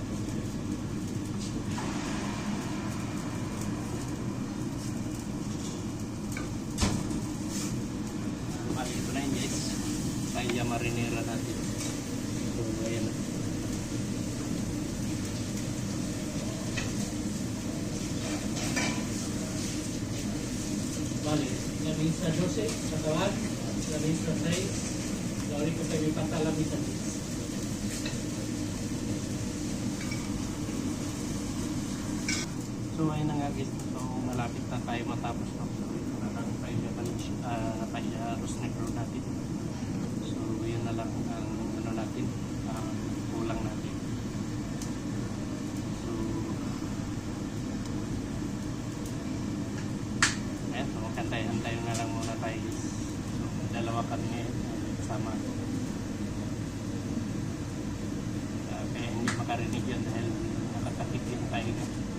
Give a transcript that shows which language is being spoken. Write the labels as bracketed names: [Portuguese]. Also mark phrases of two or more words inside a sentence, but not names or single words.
[Filipino] Bali ito na yun guys, [Spanish] paella marinera [Filipino] natin. So ayan na. [Spanish] Vale, la misa 12, acabar, la misa 6, la única que me falta la misa 10. [Filipino] So ayun na nga guys, so malapit na tayo matapos no? So ito na lang [Spanish] paella arroz negro [Filipino] natin. So yun na lang ang ano natin, kulang natin. So ayan, so hantay na lang muna tayo guys. So dalawa kami ngayon kasama ko. Kaya hindi makarinig yun dahil nakakapit yung tayo na.